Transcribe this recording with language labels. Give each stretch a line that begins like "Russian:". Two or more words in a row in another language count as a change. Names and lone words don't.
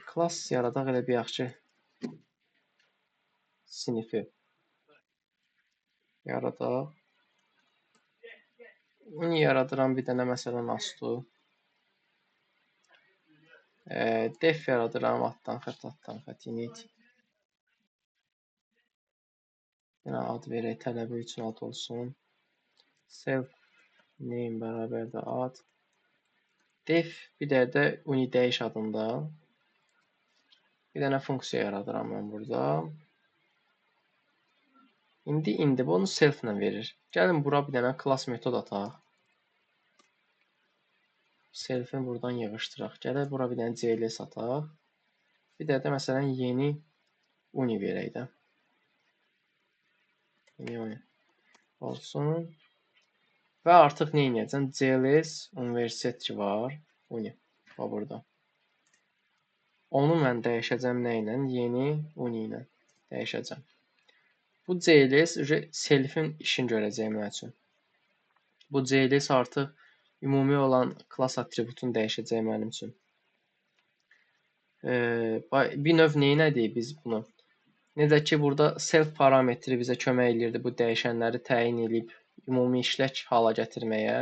Azerbaijani: Klass yaradaq, elə bir yaxşı sinifi yaradaq. uni yaradıram bir dənə məsələn astu. Def yaradıram altdan xətt init. Yenə ad verək, tələbə üçün ad olsun.
English: Self name
Azerbaijani: bərabər də ad. Def bir də uni dəyiş adında. Bir dənə funksiya yaradıram mən burada. İndi bunu self ilə verir. Gəlin bura bir dənə class metod ataq. Self-i buradan yığışdıraq. Gələk bura bir dənə CLS ataq. Bir də məsələn yeni uni verək də. Yeni uni olsun. Və artıq nə edəcəm? CLS universitet ki var. Uni. O burada. Onu mən dəyişəcəm nə ilə? Yeni uni ilə dəyişəcəm. Bu CLS self-in işini görəcək mənim üçün. Bu CLS artıq ümumi olan class atributunu dəyişəcək mənim üçün. Bir növ neynədik biz bunu? Necə ki, burada self parametri bizə kömək edirdi bu dəyişənləri təyin edib ümumi işlək hala gətirməyə.